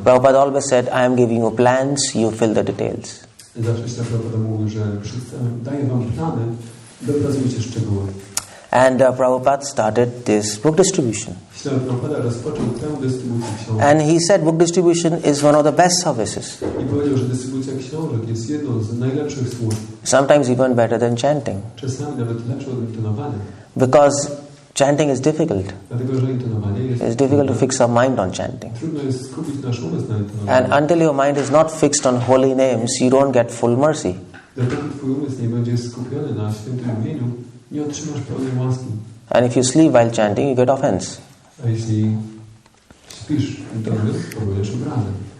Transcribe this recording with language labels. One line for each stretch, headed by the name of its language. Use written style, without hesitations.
English: Prabhupada always said, I am giving you plans, you fill the details.
Polish: Zawsze Prabhupada mówił, że daję wam plany, dopracujcie szczegóły.
English: And Prabhupada started this book distribution.
Polish: Prabhupada rozpoczął tę dystrybucję książek.
English: And he said book distribution is one of the best services.
Polish: I powiedział, że dystrybucja książek jest jedną z najlepszych służb.
English: Sometimes even better than chanting.
Polish: Czasami nawet lepsze od intonowania.
English: Because chanting is difficult.
Polish: Dlatego, że intonowanie jest
English: It's difficult to fix our mind on chanting.
Polish: Trudno jest skupić nasz umysł na intonowaniu.
English: And until your mind is not fixed on holy names, you don't get full mercy.
Polish: Dopóki twój umysł nie będzie skupiony na świętym imieniu, nie otrzymasz pełnej łaski.
English: And if you sleep while chanting, you get offense.
Polish: A jeśli śpisz intonując, powiesz obrazę.